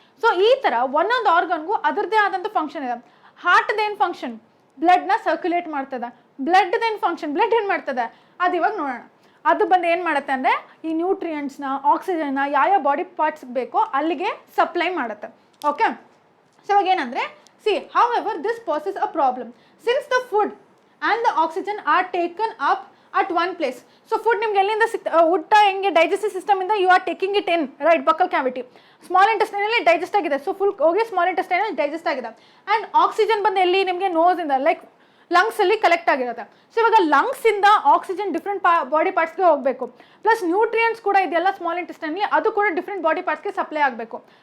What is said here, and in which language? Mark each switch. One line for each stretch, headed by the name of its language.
Kannada: So ಈ ಥರ ಒಂದೊಂದು ಆರ್ಗನ್ಗೂ ಅದರದ್ದೇ ಆದಂಥ ಫಂಕ್ಷನ್ ಇದೆ. ಹಾರ್ಟ್ದೇನು ಫಂಕ್ಷನ್, ಬ್ಲಡ್ನ ಸರ್ಕ್ಯುಲೇಟ್ ಮಾಡ್ತದೆ. ಬ್ಲಡ್ದೇನು ಫಂಕ್ಷನ್, ಬ್ಲಡ್ ಏನು ಮಾಡ್ತದೆ ಅದು ಇವಾಗ ನೋಡೋಣ. ಅದು ಬಂದು ಏನು ಮಾಡುತ್ತೆ ಅಂದರೆ ಈ ನ್ಯೂಟ್ರಿಯೆಂಟ್ಸ್ನ, ಆಕ್ಸಿಜನ್ನ ಯಾವ ಬಾಡಿ ಪಾರ್ಟ್ಸ್ಗೆ ಬೇಕೋ ಅಲ್ಲಿಗೆ ಸಪ್ಲೈ ಮಾಡುತ್ತೆ. ಓಕೆ, ಸೊ ಇವಾಗ ಏನಂದರೆ
English: see however this poses a problem since the food and the oxygen are taken up at one place.
Kannada: So food ನಿಮ್ಗೆ ಎಲ್ಲಿಂದ ಊಟ ಹೆಂಗೆ ಡೈಜೆಸ್ಟಿವ್ ಸಿಸ್ಟಮ್ ಇಂದ
English: you are taking it in,
Kannada: right, buccal cavity, small ಇಂಟೆಸ್ಟೈನಲ್ಲಿ digest ಆಗಿದೆ. So full ಹೋಗಿ small ಇಂಟೆಸ್ಟೈನಲ್ಲಿ digest ಆಗಿದೆ. And oxygen ಬಂದು ಎಲ್ಲಿ ನಿಮಗೆ ನೋಸಿಂದ ಲೈಕ್ ಲಂಗ್ಸಲ್ಲಿ ಕಲೆಕ್ಟ್ ಆಗಿರುತ್ತೆ. ಸೊ ಇವಾಗ ಲಂಗ್ಸಿಂದ ಆಕ್ಸಿಜನ್ ಡಿಫ್ರೆಂಟ್ ಬಾಡಿ ಪಾರ್ಟ್ಸ್ಗೆ ಹೋಗಬೇಕು, ಪ್ಲಸ್ ನ್ಯೂಟ್ರಿಯೆಂಟ್ಸ್ ಕೂಡ ಇದೆಯಲ್ಲ ಸ್ಮಾಲ್ ಇಂಟೆಸ್ಟೈನಲ್ಲಿ, ಅದು ಕೂಡ ಡಿಫ್ರೆಂಟ್ ಬಾಡಿ ಪಾರ್ಟ್ಸ್ಗೆ ಸಪ್ಲೈ ಆಗಬೇಕು.